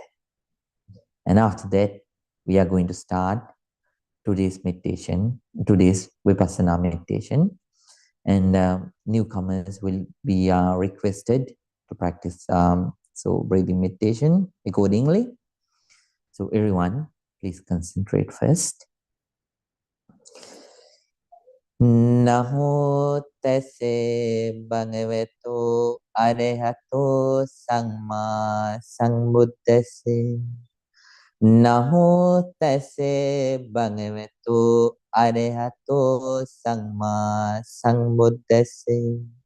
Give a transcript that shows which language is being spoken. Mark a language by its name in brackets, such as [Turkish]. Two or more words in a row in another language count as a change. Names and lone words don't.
[English] And after that, we are going to start today's meditation, today's Vipassana meditation. And newcomers will be requested to practice breathing meditation accordingly. So everyone, please concentrate first. [Pali] Namo tase bhagavato arahato samma sambuddhase. Namo tase bhagavato arahato samma sambuddhase.